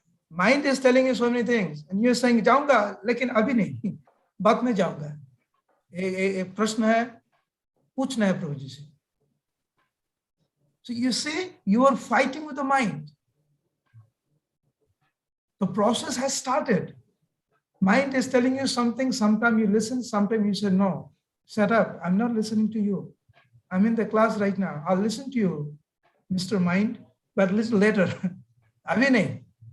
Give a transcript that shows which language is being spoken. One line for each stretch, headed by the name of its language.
English: Mind is telling you so many things, and you're saying
Hindi: जाऊंगा, लेकिन अभी नहीं, बाद में जाऊंगा. एक प्रश्न है, पूछना है प्रभु जी से.
English: So you see, you are fighting with the mind. The process has started. Mind is telling you something, sometimes you listen, sometimes you say, no, shut up, I'm not listening to you. I'm in the class right now. I'll listen to you, Mr. Mind, but a little later.
Hindi: Abhi nahi.